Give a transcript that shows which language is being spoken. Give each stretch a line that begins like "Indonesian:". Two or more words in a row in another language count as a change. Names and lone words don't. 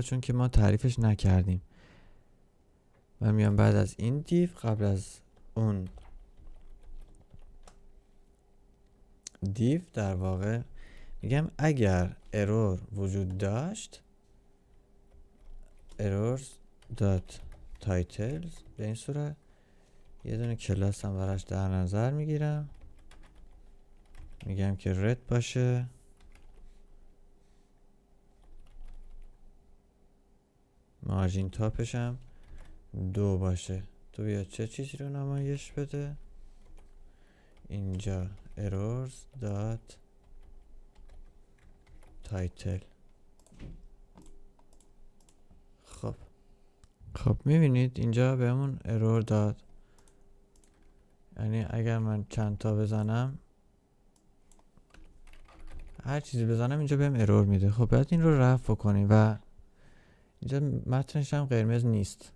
Persian: چون که ما تعریفش نکردیم. من میام بعد از این دیف قبل از اون دیف در واقع میگم اگر ارور وجود داشت
English: errors dot titles
Persian: به این صورت یه دونه کلاس هم براش در نظر میگیرم، میگم که رد باشه
English: margin topش
Persian: هم 2 باشه. تو بیا چه چیزی رو نمایش بده اینجا
English: errors dot title.
Persian: خب میبینید اینجا بهمون ارور داد، یعنی اگر من چند تا بزنم هر چیزی بزنم اینجا بهم ارور میده. خب باید این رو رفع کنیم و اینجا متنش هم قرمز نیست.